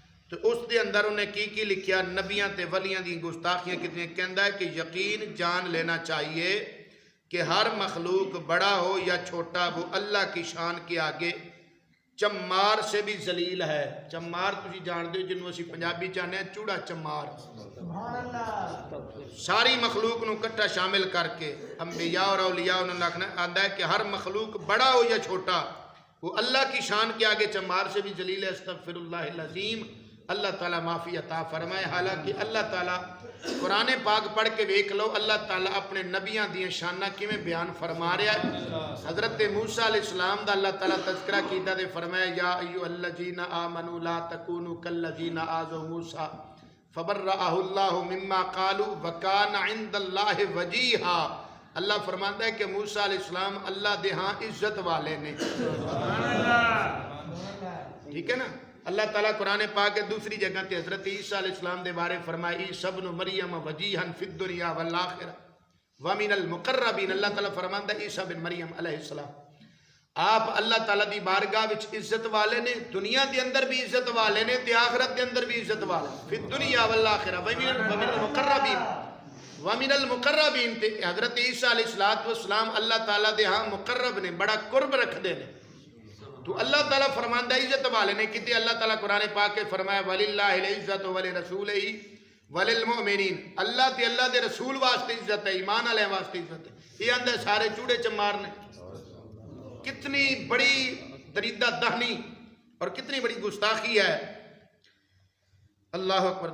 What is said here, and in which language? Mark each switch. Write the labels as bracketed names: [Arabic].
[Punjabi] تو اس دے اندر انہیں کی لکھیا نبیاں تے ولیاں دی گستاخیاں کتنی کہندا [Urdu] ہے کہ یقین جان لینا چاہیے کہ ہر مخلوق بڑا ہو یا چھوٹا وہ اللہ کی شان کے آگے چمار سے بھی ذلیل ہے. [Punjabi] چمار تسی جان دے جنوں اسی پنجابی چاہنے ہیں چوڑا چمار. ساری مخلوق نو کٹھا شامل کر کے انبیاء اور اولیاء انہوں نے لکھنا آدھا [Urdu] ہے کہ ہر مخلوق بڑا ہو یا چھوٹا وہ اللہ کی شان کے آگے چمار سے بھی ذلیل ہے. استغفر اللہ العظیم. اللہ تعالیٰ معافی عطا فرمائے. [Punjabi] حالانکہ اللہ تعالیٰ قرآن پاک پڑھ کے دیکھ لو اللہ تعالیٰ اپنے نبیاں دیاں شانہ کیویں بیان فرما رہا ہے. حضرت موسیٰ علیہ السلام دا اللہ تعالیٰ تذکرہ کیتا دے فرمایا [Arabic] یا ایھا الذین آمنوا لا تکونوا کالذین آذوا موسیٰ فبرأہ اللہ مما قالوا وکان عند اللہ وجیہا. [Punjabi] اللہ فرماتا ہے کہ موسیٰ علیہ السلام اللہ دے ہاں عزت والے نے. [Urdu] ٹھیک ہے نا. [Punjabi] اللہ تعالیٰ قرآن پاک کے دوسری جگہ تے حضرت عیسیٰ علیہ السلام دے بارے فرمائی [Arabic] عیسیٰ ابن مریم وجیہا فی الدنیا والآخرہ ومن المقربین. [Punjabi] اللہ تعالیٰ فرماتا ہے عیسیٰ بن مریم علیہ السلام آپ اللہ تعالیٰ دی بارگاہ وچ عزت والے نے. دنیا دے اندر بھی عزت والے نے تے آخرت دے اندر بھی عزت والے. [Arabic] فی الدنیا والآخرہ ومن المقربین ومن المقربین. [Punjabi] تے حضرت عیسیٰ علیہ السلام اللہ تعالیٰ دے ہاں مقرب نے بڑا قرب رکھ دے نے. تو اللہ تعالیٰ فرماندہ عزت والے نے کتے. اللہ تعالیٰ قرآن پاک کے فرمایا [Arabic] وَلِلَّهِ الْعِزَّةُ وَلِرَسُولِهِ وَلِلْمُؤْمِنِينَ. [Punjabi] اللہ تے اللہ دے رسول واسطے عزت ہے, ایمان والے واسطے عزت ہے. یہ اندر سارے چوڑے چمار نے. [Urdu] کتنی بڑی دریدہ دہنی اور کتنی بڑی گستاخی ہے. اللہ اکبر.